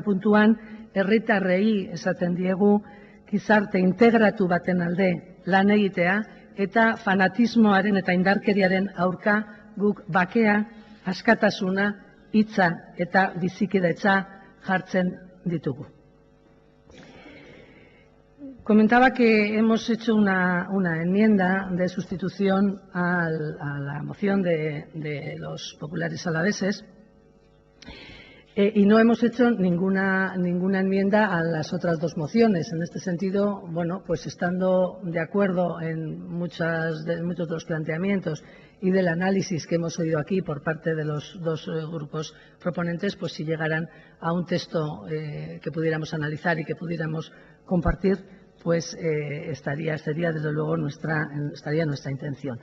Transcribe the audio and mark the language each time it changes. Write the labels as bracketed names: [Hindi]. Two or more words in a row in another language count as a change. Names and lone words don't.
[Basque] puntuan herritarrei esaten diegu gizarte integratu baten alde lan egitea eta fanatismoaren eta indarkeriaren aurka guk bakea, askatasuna, hitza eta bizikidetza jartzen ditugu. [Spanish] Comentaba que hemos hecho una enmienda de sustitución a la moción de los populares alaveses y no hemos hecho ninguna enmienda a las otras dos mociones. En este sentido, bueno, pues estando de acuerdo en muchos de los planteamientos y del análisis que hemos oído aquí por parte de los dos grupos proponentes, pues si llegaran a un texto que pudiéramos analizar y que pudiéramos compartir, pues sería desde luego nuestra intención.